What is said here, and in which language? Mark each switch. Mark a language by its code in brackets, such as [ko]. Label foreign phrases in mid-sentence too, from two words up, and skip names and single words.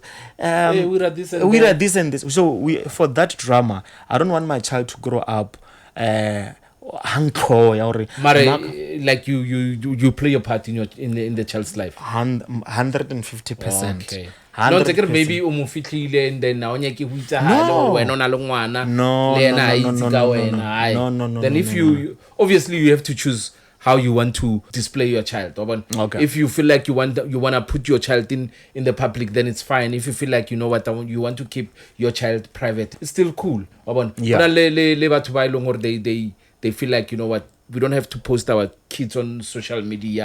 [en] Hey, we are this and this. So for that drama, I don't want my child to grow up. Like you play your part in the child's life 150%. Okay. No, maybe [tn] o mo fitlile [en] and then [tn] na o nya ke hutsa ha wena ona le ngwana le ena a itse ka wena. [en] No. Then if you obviously you have to choose how you want to display your child. Okay. If you feel like you want to put your child in the public, then it's fine. If you feel like you know what you want to keep your child private, it's still cool. Yeah. They feel like, you know what, we don't have to post our kids on social media.